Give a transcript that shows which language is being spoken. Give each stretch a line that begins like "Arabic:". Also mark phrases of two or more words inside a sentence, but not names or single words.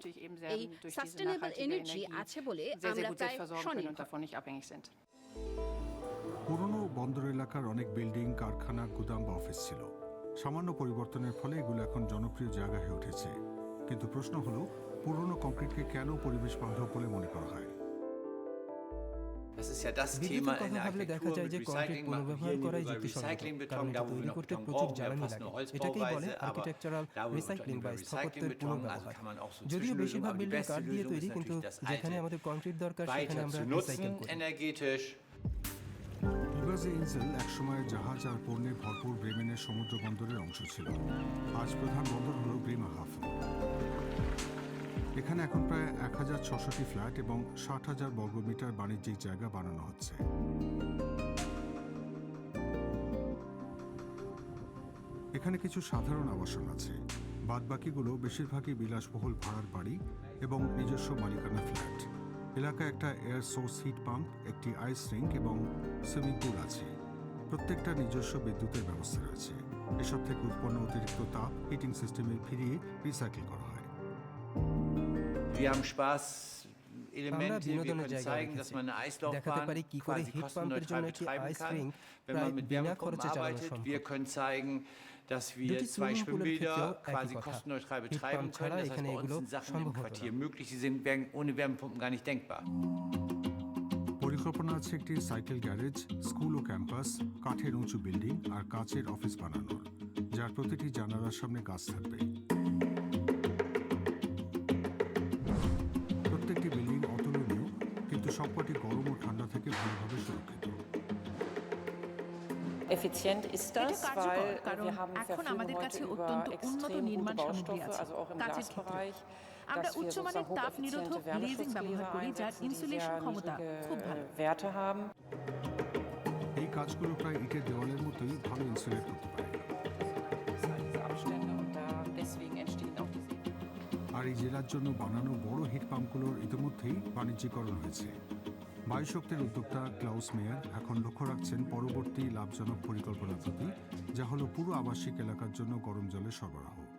Bangla: এই
English: sustainable energy
Bangla: আছে বলে আমরা প্রায় স্বনির্ভর। পুরনো বন্দর এলাকার অনেক বিল্ডিং, কারখানা, গুদাম বা অফিস ছিল। সামান্য পরিবর্তনের ফলে এগুলো এখন জনপ্রিয় জায়গা হয়ে উঠেছে। কিন্তু প্রশ্ন হলো, পুরনো কংক্রিটকে কেন পরিবেশ বান্ধব বলে মনে করা হয়?
German: Das ist ja das Thema in der Architektur mit Recycling machen wir hier über Recyclingbeton, da wo wir noch Beton brauchen, wir passen nur Holzbauweise, aber da wo wir über Recyclingbeton, also kann man auch so Zwischenlösungen, aber die beste Lösung ist natürlich das Alte weiter zu nutzen, energetisch.
Bangla: ইবাজে ইনসেল একসময় জাহাজ আর পণ্যে ভরপুর ব্রেমেনের সমুদ্র বন্দরের অংশ ছিল। আজ প্রধান বন্দর হল ব্রেমাহাভেন। এখানে এখন প্রায় 1066টি ফ্ল্যাট এবং 60,000 বর্গমিটার বাণিজ্যিক জায়গা বানানো হচ্ছে। এখানে কিছু সাধারণ আবাসন আছে, বাদবাকিগুলো বেশিরভাগই বিলাসবহুল ভাড়ার বাড়ি এবং নিজস্ব মালিকানা ফ্ল্যাট। এলাকায় একটা
English: air source heat pump,
Bangla: একটি
English: ice rink
Bangla: এবং
English: swimming pool
Bangla: আছে। প্রত্যেকটা নিজস্ব বিদ্যুতের ব্যবস্থা রয়েছে। এসব থেকে উৎপন্ন অতিরিক্ত তাপ
English: heating system
Bangla: ফিরিয়ে রিসাইকেল করা হয়।
German: Wir haben Spaß, Elemente, wir können zeigen, dass man eine Eislaufbahn quasi kostenneutral betreiben kann, wenn man mit Wärmepumpen arbeitet. Wir können zeigen, dass wir 2 Schwimmbäder quasi kostenneutral betreiben können. Das heißt, bei uns sind Sachen im Quartier möglich, die sind ohne Wärmepumpen gar nicht denkbar.
Bangla: পরিকল্পনা আছে একটি
English: cycle garage,
Bangla: স্কুল ও ক্যাম্পাস, কাঠের উঁচু বিল্ডিং আর কাচের অফিস বানানোর, যার প্রতিটি জানালার সামনে গাছ থাকবে। প্রত্যেকটি বিল্ডিং অতুলনীয়, কিন্তু সবকটি গরম ও ঠান্ডা থেকে ভালোভাবে সুরক্ষিত।
German: Effizient ist das, weil wir haben Verfügung heute über extrem gute Baustoffe, also auch im Glasbereich,
Bangla: আমরা
German: dass wir
Bangla: উচ্চমানের
German: sozusagen
Bangla: তাপ নিরোধক
German: hocheffiziente
Bangla: গ্লেজিং ব্যবহার করি,
German: Wärmeschutzgläser
Bangla: যার
German: einsetzen, die
Bangla: ইনসুলেশন
German: sehr
Bangla: ক্ষমতা খুব ভালো।
German: niedrige Werte haben.
Bangla: এই কাজগুলো প্রায় ইটের দেওয়ালের মতোই ভালো ইনসুলেট করতে পারে। আর এই জেলার জন্য বানানো বড়
English: heat pumps
Bangla: ইতিমধ্যেই বাণিজ্যিকরণ হয়েছে। বায়ুশক্তির উদ্যোক্তা ক্লাউস মেয়ার এখন লক্ষ্য রাখছেন পরবর্তী লাভজনক পরিকল্পনার প্রতি, যা হলো পুরো আবাসিক এলাকার জন্য গরম জলের সরবরাহ।